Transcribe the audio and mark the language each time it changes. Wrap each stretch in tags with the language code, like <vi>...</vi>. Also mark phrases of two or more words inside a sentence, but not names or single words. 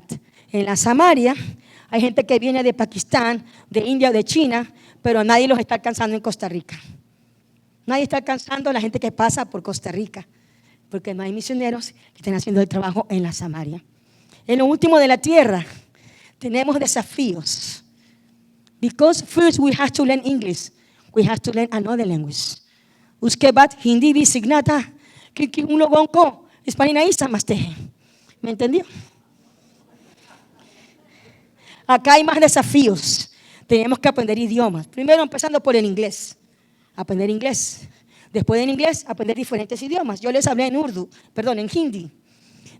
<es>En la Samaria hay gente que viene de Pakistán, de India o de China, pero nadie los está alcanzando en Costa Rica. Nadie está alcanzando a la gente que pasa por Costa Rica, porque no hay misioneros que estén haciendo el trabajo en la Samaria. En lo último de la tierra tenemos desafíos.</es> <en>Because first we have to learn English, we have to learn another language.</en> <hi>उसके बाद हिंदी भी सीखना था, क्योंकि उन लोगों को español नहीं समझते हैं.</hi> <es>¿Me entendió? Acá hay más desafíos. Tenemos que aprender idiomas. Primero empezando por el inglés. Aprender inglés. Después en inglés, aprender diferentes idiomas. Yo les hablé en hindi.</es>